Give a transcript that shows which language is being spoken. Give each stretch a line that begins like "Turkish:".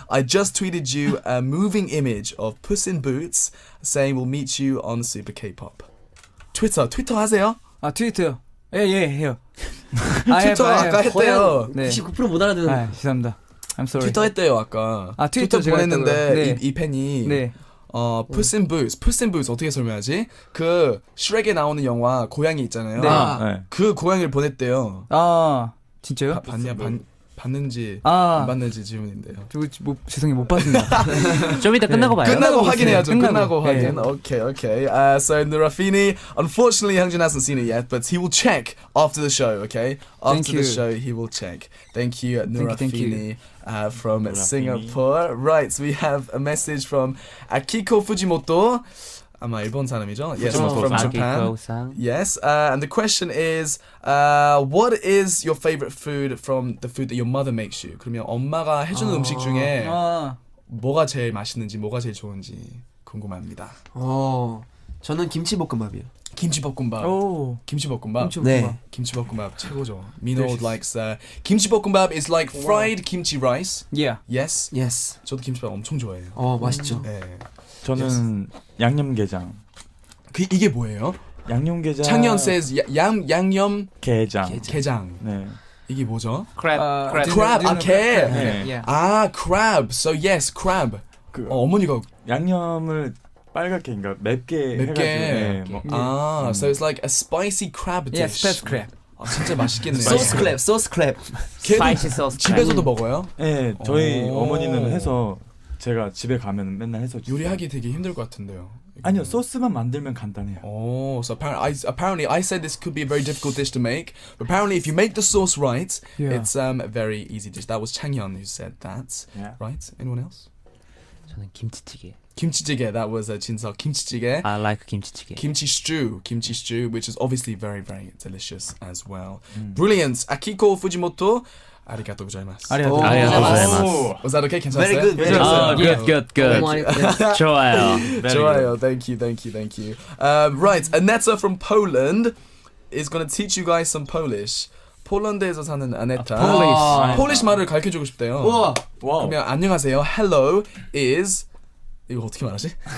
English: I just tweeted you a moving image of Puss in Boots saying we'll meet you on Super K-pop.
Korean: 트위터 하세요? 트위터요. 예, 해요. 트위터 아까 했대요. 네. 99%못 알아듣는. 아, 죄송합니다.
English: I'm sorry.
Korean: 트위터 했대요 아까. 아, 트위터 제가 보냈는데 했다고요? 네. 이 팬이 네.
English: Puss in Boots.
Korean: Puss in Boots 어떻게 설명하지? 그 슈렉에 나오는 영화 고양이 있잖아요. 네. 네. 그 고양이를 보냈대요. 아, 진짜요? 봤는지 아. 안 봤는지 질문인데요. 죄송해요. 못 봤습니다. 좀 이따 끝나고 봐요. 끝나고 확인해야죠. 끝나고 네. 확인.
English: Okay. So Nurafini, unfortunately, Hyungjin hasn't seen it yet, but he will check after the show. Okay, after the you. show, he will check. Thank you, Thank you. Nurafini, from Nurafini. Singapore. Right, so we have a message from Akiko Fujimoto.
Korean: 아마 일본 사람이죠?
English: Yes, from Japan.
Japanese: 아기코상.
English: Yes, and the question is, what is your favorite food from the food that your mother makes you?
Korean: 그러면 엄마가 해주는 음식 중에 아, 뭐가 제일 맛있는지, 뭐가 제일 좋은지 궁금합니다. 저는 김치볶음밥이요. 김치볶음밥. 오. 김치볶음밥. 네. 김치볶음밥 최고죠.
English: Mino likes 김치볶음밥 is like fried kimchi rice. Yeah. Yes. Yes.
Korean: 저도 김치볶음밥 엄청 좋아해요. 맛있죠. 네. 저는 양념게장. 이게 뭐예요? 양념게장.
English: 창현 says 양념
Korean: 게장. 게장. 네. 이게 뭐죠?
English: crab. crab. 게.
Korean: 네.
English: Yeah. 아, crab. So yes, crab.
Korean: 어머니가 양념을 빨갛게 그러니까 맵게 맵게. 해가지고. 네,
English: so it's like a spicy crab dish. Yeah, spice crab.
Korean: 진짜 맛있겠네요.
English: 소스 클랩. 스파이시 소스.
Korean: 집에서도 먹어요? 네, 저희 오. 어머니는 해서 제가 집에 가면 맨날 해서 주세요. 요리하기 되게 힘들 것 같은데요. 아니요, 소스만 만들면 간단해요.
English: Oh, so apparently I said this could be a very difficult dish to make, but apparently if you make the sauce right, Yeah. it's a very easy dish. That was Changhyun who said that. Yeah. Right? Anyone else?
Korean: 저는 김치찌개.
English: Kimchi-jjigae, that was 진석. Kimchi-jjigae. I like 김치찌개. Kimchi stew, which is obviously very, very delicious as well. Brilliant. Akiko Fujimoto,
Japanese: arigatou gozaimasu. 아리가또. 아리가또
English: Was that okay?
Korean: 괜찮았어요?
English: Very good, very good. good.
Korean: 좋아요. 좋아요.
English: Thank you. Right, Aneta from Poland is going to teach you guys some Polish.
Korean: 폴란드에서 사는 아네타. 폴리시 말을 가르쳐주고 싶대요. 우와. 그러면 안녕하세요.
English: Hello is
Korean: 이거 어떻게 말하지?